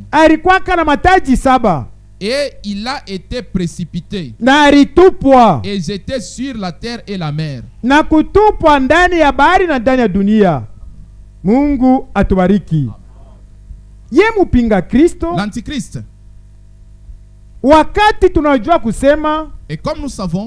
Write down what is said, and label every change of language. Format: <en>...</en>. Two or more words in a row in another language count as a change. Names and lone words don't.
<sw>alikuwaka na mataji saba</sw> <fr>et il a été précipité</fr> <sw>na alitupwa</sw> <fr>et jeté sur la terre et la mer.</fr> <sw>na kutupwa ndani ya bahari na ndani ya dunia. Mungu atubariki. Ye mupinga Kristo,</sw> <fr>L'Antichrist.</fr> <sw>wakati tunajua kusema</sw> <fr>Et comme nous savons,</fr>